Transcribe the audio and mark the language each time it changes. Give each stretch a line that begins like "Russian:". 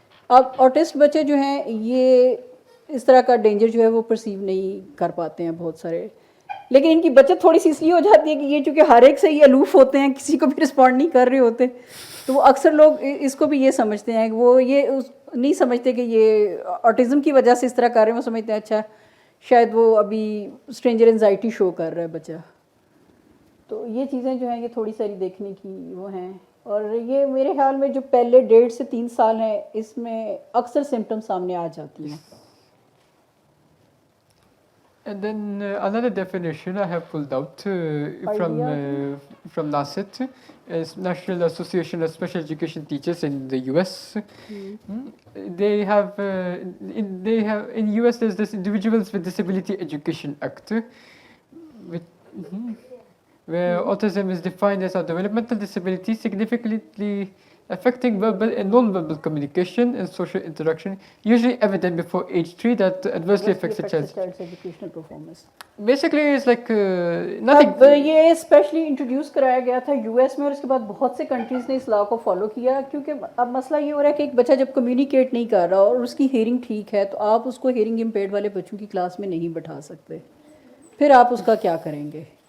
Urdu: اب آٹسٹ بچے جو ہیں یہ اس طرح کا ڈینجر جو ہے وہ پرسیو نہیں کر پاتے ہیں بہت سارے, لیکن ان کی بچت تھوڑی سی اس لیے ہو جاتی ہے کہ یہ چونکہ ہر ایک سے یہ الوف ہوتے ہیں, کسی کو بھی رسپونڈ نہیں کر رہے ہوتے, تو وہ اکثر لوگ اس کو بھی یہ سمجھتے ہیں کہ وہ یہ نہیں سمجھتے کہ یہ آٹزم کی وجہ سے اس طرح کر رہے ہیں, وہ سمجھتے ہیں اچھا شاید وہ ابھی اسٹرینجر انزائٹی شو کر رہا ہے بچہ. تو یہ چیزیں جو ہیں یہ تھوڑی ساری دیکھنے کی وہ ہیں. اور یہ میرے خیال میں جو پہلے 1.5 سے 3 سال ہیں اس میں اکثر سمٹم سامنے آ جاتی ہیں.
English: And then another definition I have pulled out from NASET is National Association of Special Education Teachers in the US. They have in US there's this Individuals with Disability Education Act, where autism is defined as a developmental disability significantly affecting verbal and non-verbal communication and social interaction, usually evident before age 3, that adversely affects the child's educational performance. Basically it's like nothing.
Urdu: اب یہ especially introduce کرایا گیا تھا U S میں, اور اس کے بعد بہت سے کنٹریز نے اس لا کو فالو کیا, کیونکہ اب مسئلہ یہ ہو رہا ہے کہ ایک بچہ جب کمیونیکیٹ نہیں کر رہا اور اس کی ہیئرنگ ٹھیک ہے تو آپ اس کو ہیئرنگ امپیئرڈ والے بچوں کی کلاس میں نہیں بٹھا سکتے, پھر آپ اس کا کیا کریں گے.